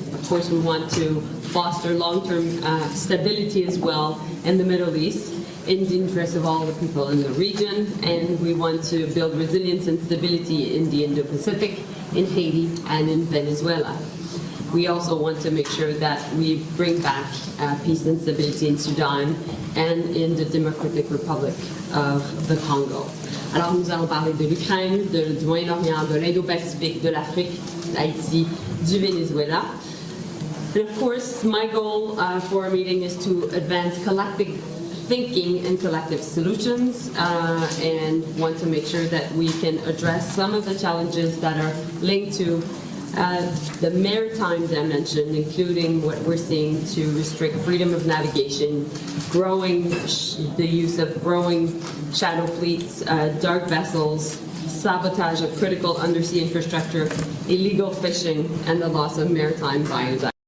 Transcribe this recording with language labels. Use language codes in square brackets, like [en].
[en] Of course, we want to foster long-term stability as well in the Middle East in the interest of all the people in the region, and we want to build resilience and stability in the Indo-Pacific, in Haiti, and in Venezuela. We also want to make sure that we bring back peace and stability in Sudan and in the Democratic Republic of the Congo. [fr] Alors nous allons parler de l'Ukraine, du Moyen-Orient, de l'Indo-Pacifique, de l'Afrique, d'Haïti, du Venezuela. [en] And of course, my goal for our meeting is to advance collective thinking and collective solutions, and want to make sure that we can address some of the challenges that are linked to the maritime dimension, including what we're seeing to restrict freedom of navigation, growing the use of growing shadow fleets, dark vessels, sabotage of critical undersea infrastructure, illegal fishing, and the loss of maritime biodiversity.